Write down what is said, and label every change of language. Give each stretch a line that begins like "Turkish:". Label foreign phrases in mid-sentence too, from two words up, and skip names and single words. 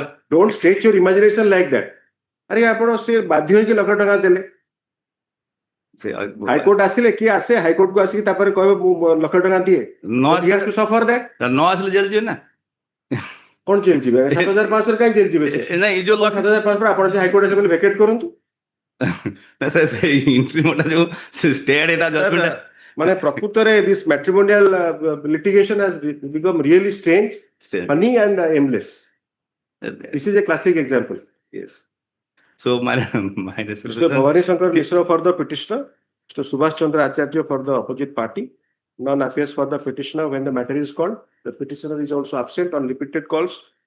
English: Don't stretch your imagination like that
Odia: ଆରେ ଆପଣ ସେ ବାଧ୍ୟ ହେଇକି ଲକ୍ଷ ଟଙ୍କା ଦେଲେ ହାଇକୋର୍ଟ ଆସିଲେ କିଏ ଆସେ ହାଇକୋର୍ଟ କୁ ଆସିକି ତାପରେ କହିବ ମୁଁ ଲକ୍ଷ ଟଙ୍କା ଦିଏ
English: suffer that
Odia: ନ ଆସିଲେ ଜେଲ ଯିବେ ନା କଣ ଜେଲ ଯିବେ 7,500 କାହିଁ ଜେଲ ଯିବେ ନାଇଁ ଏଇ ଯୋଉ 7,500 ଆପଣ ଯଦି ହାଇକୋର୍ଟ ଆସିଲେ ଭେକେଟ୍ କରନ୍ତୁ ମାନେ ପ୍ରକୃତରେ
English: this matrimonial litigation has become really strange, funny and aimless. This is a classic example. Yes. So my resolution. Mr. Bhavani Shankar Mishra for the petitioner, Mr. Subhash Chandra Acharya for the opposite party. None appears for the petitioner when the matter is called. The petitioner is also absent on repeated calls.